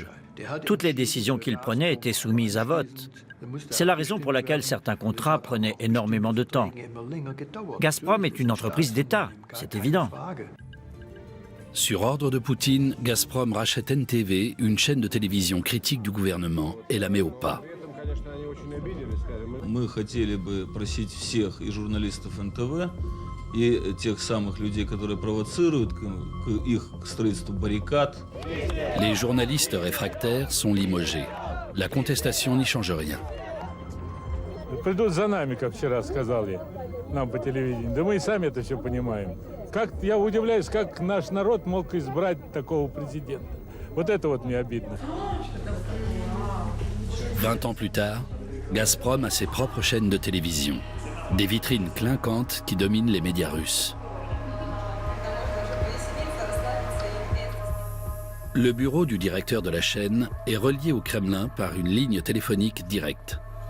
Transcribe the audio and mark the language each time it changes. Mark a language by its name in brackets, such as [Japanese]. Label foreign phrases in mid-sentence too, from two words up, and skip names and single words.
[French] Toutes les décisions qu'il prenait étaient soumises à vote. C'est la raison pour laquelle certains contrats prenaient énormément de temps. Gazprom est une entreprise d'État, c'est évident. Sur ordre de Poutine, Gazprom rachète NTV, une chaîne de télévision critique du gouvernement, et la met au pas. [Russian] Мы хотели бы просить всех и журналистов НТВ, и тех самых людей, которые провоцируют к их строительству баррикад. [French] Les journalistes réfractaires sont limogés. La contestation n'y change rien. [Russian] Придут за нами, как вчера сказали нам по телевидению. Да мы и сами это все понимаем. Я удивляюсь, как наш народ мог избрать такого президента. Вот это вот мне обидно. [French] 20 ans plus tard, Gazprom a ses propres chaînes de télévision, des vitrines clinquantes qui dominent les médias russes. Le bureau du directeur de la chaîne est relié au Kremlin par une ligne téléphonique directe.